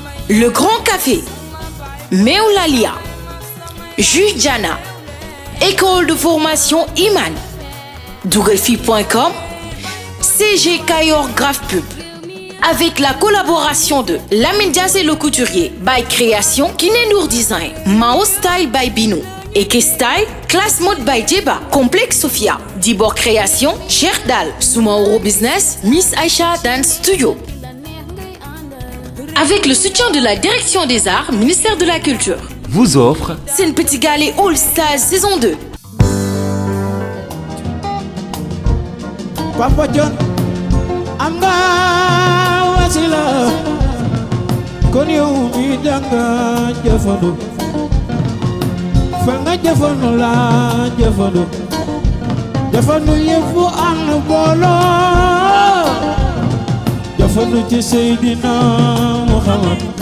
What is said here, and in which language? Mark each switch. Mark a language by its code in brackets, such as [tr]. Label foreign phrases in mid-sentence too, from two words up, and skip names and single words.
[fr] Le Grand Café. Meoulalia. Jus Diana. École de formation Iman. Dougalfi point com. C G Kayor Graph Pub. Avec la collaboration de Lamine Diassé le couturier, by Création, Kiné Nour Design, Mao Style by Bino. Eke Style, Class Mode by Djeba, Complexe Sophia, Dibor Création, Cheikh Dal, Soumaoro Business, Miss Aisha Dance Studio. Avec le soutien de la Direction des Arts, Ministère de la Culture. Vous offre Sen Petit Gallé All Stars saison deux. Papa John, [wo] am nga wasila, kon yow mi danga jëfandu, fa nga jëfandu la jëfandu, jëfandu yëfu ànd booloo, jëfandu ci Seydina Muhammad.